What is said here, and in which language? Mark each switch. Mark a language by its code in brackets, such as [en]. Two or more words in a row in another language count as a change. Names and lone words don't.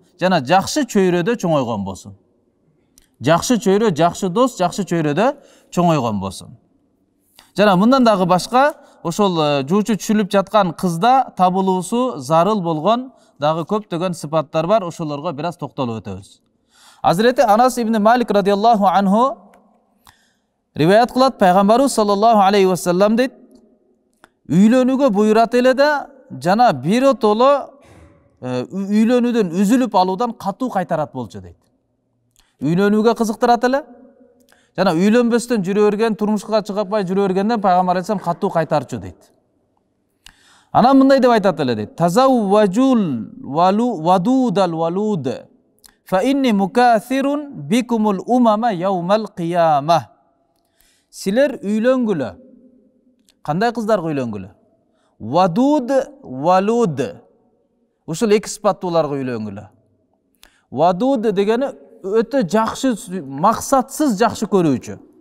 [ky] Жана жакшы чөйрөдө чоңойгон болсун. Жакшы чөйрө, жакшы дос, жакшы чөйрөдө чоңойгон болсун. Жана мындан дагы башка, ошол жуучу түшүлүп жаткан кызда табылуусу зарыл болгон дагы көптөгөн сыпаттар бар, ошолорго бир аз токтолуп өтөбүз. Азирети Анас ибн Малик [ar] رضي الله عنه [ky] риваят кылат, пайгамбарыбыз [ar] صلى الله عليه وسلم [ky] дейт, үйлөнүүгө буйрат эле да, жана биротоло үйлөнүүдөн үзүлүп алуудан катуу кайтарат болчу дейт. Үйлөнүүгө кызыктырат эле, жана үйлөнбөстөн жүрө берген, турмушка чыгапай жүрө бергенден пайгамбар айтсам катуу кайтарчу дейт. Анан мындай деп айтат эле дейт. [ar] تزوجوا الودود الولود فإني مكاثر بكم الأمم يوم القيامة. [ky] Силер үйлөнгүлө. Кандай кыздарга үйлөнгүлө? [ar] ودود ولود. [ky] Ушул эки сыпаттууларга үйлөнгүлө. Вадуд дегени өтө жакшы, максатсыз жакшы көрүүчү.